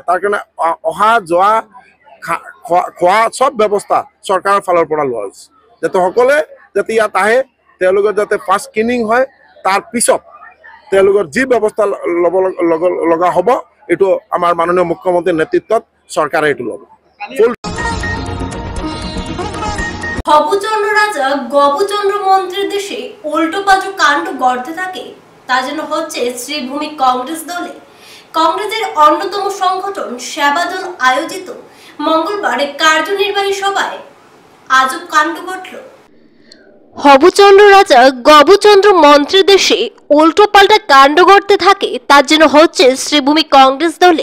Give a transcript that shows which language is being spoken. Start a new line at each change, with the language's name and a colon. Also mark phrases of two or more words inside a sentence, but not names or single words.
Assamese: তাৰ কাৰণে অহা যোৱা খোৱা চব ব্যৱস্থা চৰকাৰৰ ফালৰ পৰা লোৱা হৈছে, যাতে সকলোৱে যাতে ইয়াত আহে, তেওঁলোকৰ যাতে
English: first screening
Assamese: হয়, তাৰ পিছত তেওঁলোকৰ যি ব্যৱস্থা ল'ব লগা হ'ব এইটো আমাৰ মাননীয় মুখ্যমন্ত্ৰীৰ নেতৃত্বত চৰকাৰে এইটো ল'ব।
Bangla: হবুচন্দ্র রাজা গবুচন্দ্র মন্ত্রীর দেশে উল্টো পাল্টো কাণ্ড গড়তে থাকে, তা যেন হচ্ছে শ্রীভূমি কংগ্রেস দলে। কংগ্রেসের অন্যতম সংগঠন সেবা দল আয়োজিত মঙ্গলবার কার্যনির্বাহী সভায় আজব কাণ্ড ঘটল। হবুচন্দ্র রাজা গবুচন্দ্র মন্ত্রীর দেশে উল্টো পাল্টা কাণ্ড ঘটতে থাকে, তার জন্য হচ্ছে শ্রীভূমি কংগ্রেস দলে।